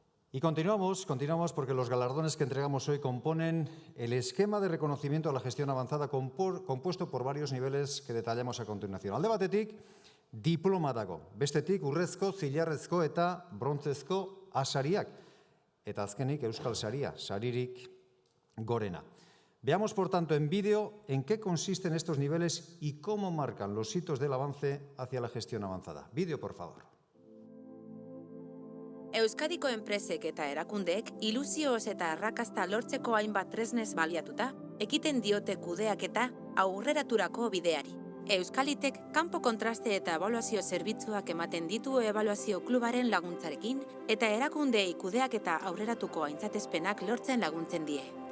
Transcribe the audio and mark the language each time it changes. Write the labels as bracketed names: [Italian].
[Spanish] Y continuamos porque los galardones que entregamos hoy componen el esquema de reconocimiento a la gestión avanzada compuesto por varios niveles que detallamos a continuación. [Basque] Alde batetik, diploma dago. Bestetik, urrezko, zilarrezko eta brontzezko asariak. Eta azkenik, euskal saria, saririk gorena. [Spanish] Veamos, por tanto, en vídeo en qué consisten estos niveles y cómo marcan los hitos del avance hacia la gestión avanzada. Vídeo, por favor. [Basque] Euskadiko enpresek eta erakundeek ilusioz eta arrakasta lortzeko hainbat tresnez baliatuta, ekiten diote kudeaketa aurreraturako bideari. Euskalitek kanpo kontraste eta ebaluazio zerbitzuak ematen ditu ebaluazio klubaren laguntzarekin eta erakundeei kudeaketa aurreratuko aintzatespenak lortzen laguntzen die.